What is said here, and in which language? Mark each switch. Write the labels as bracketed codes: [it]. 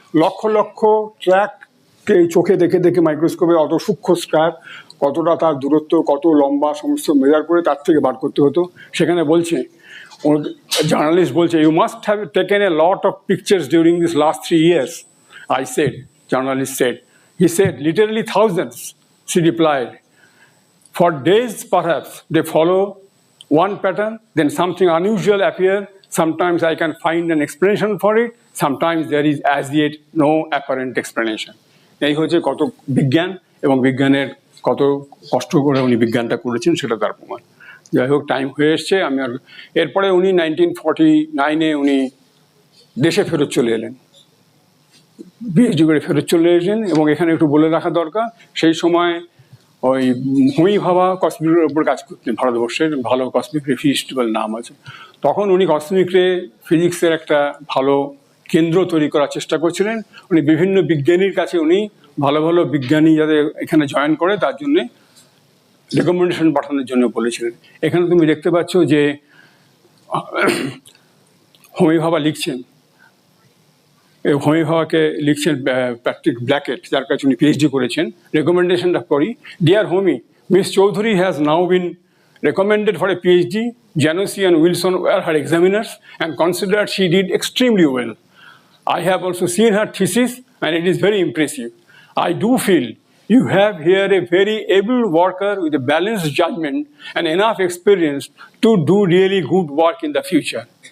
[bn] লক্ষ লক্ষ ট্র্যাককে চোখে দেখে দেখে মাইক্রোস্কোপে অত সূক্ষ্ম স্ক্র্যাপ, কতটা তার দূরত্ব, কত লম্বা, সমস্ত মেজার করে তার থেকে বার করতে হতো। সেখানে বলছে, জার্নালিস্ট বলছে, [en] You must have taken a lot of pictures during this last 3 years. I said, journalist said. He said, literally thousands, she replied. For days, perhaps, they follow one pattern, then something unusual appear, Sometimes I can find an explanation for it. Sometimes there is as yet no apparent explanation. [bn] এই হচ্ছে কত বিজ্ঞান এবং বিজ্ঞানের কত কষ্ট করে উনি বিজ্ঞানটা করেছেন সেটা তার প্রমাণ। যাই হোক, টাইম হয়ে এসছে, আমি আর এরপরে উনি 1949-এ উনি দেশে ফেরত চলে এলেন, পিএইচডি করে ফেরত চলে এসেছেন। এবং এখানে একটু বলে রাখা দরকার, সেই সময় ওই হোমি ভাবা কসমিকের উপর কাজ করতেন, ভারতবর্ষের ভালো কসমিক রে ফিজিস্ট বলে নাম আছে। তখন উনি কসমিক রে ফিজিক্সের একটা ভালো কেন্দ্র তৈরি করার চেষ্টা করছিলেন। উনি বিভিন্ন বিজ্ঞানীর কাছে উনি ভালো ভালো বিজ্ঞানী যাতে এখানে জয়েন করে তার জন্যে রেকমেন্ডেশন পাঠানোর জন্য বলেছিলেন। এখানে তুমি দেখতে পাচ্ছ যে হোমি ভাবা লিখছেন, হোমি ভাবাকে লিখছেন প্যাট্রিক ব্ল্যাকেট, যার কাছে উনি পিএইচডি করেছেন। রেকমেন্ডেশনটা করি: [en] Dear Homi, Miss Chowdhury has now been recommended for a PhD. Janussi and Wilson were her examiners and considered she did extremely well. I have also seen her thesis and it is very impressive. I do feel you have here a very able worker with a balanced judgment and enough experience to do really good work in the future.